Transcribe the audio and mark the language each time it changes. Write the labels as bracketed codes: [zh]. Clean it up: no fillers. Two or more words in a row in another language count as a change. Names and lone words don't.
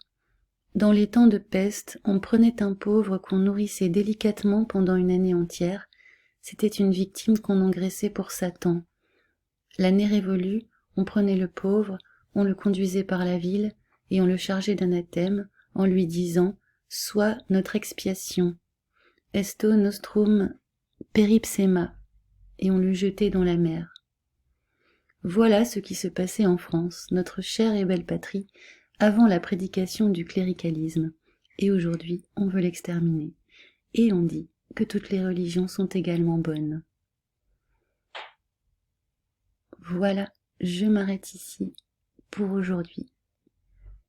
[fr] Dans les temps de peste, on prenait un pauvre qu'on nourrissait délicatement pendant une année entière. C'était une victime qu'on engraissait pour Satan. L'année révolue, on prenait le pauvre, on le conduisait par la ville, et on le chargeait d'anathème, en lui disant « Sois notre expiation ». [la] Esto nostrum peripsema, [fr] et on le jetait dans la mer. Voilà ce qui se passait en France, notre chère et belle patrie, avant la prédication du cléricalisme. Et aujourd'hui, on veut l'exterminer. Et on dit que toutes les religions sont également bonnes. Voilà, je m'arrête ici pour aujourd'hui.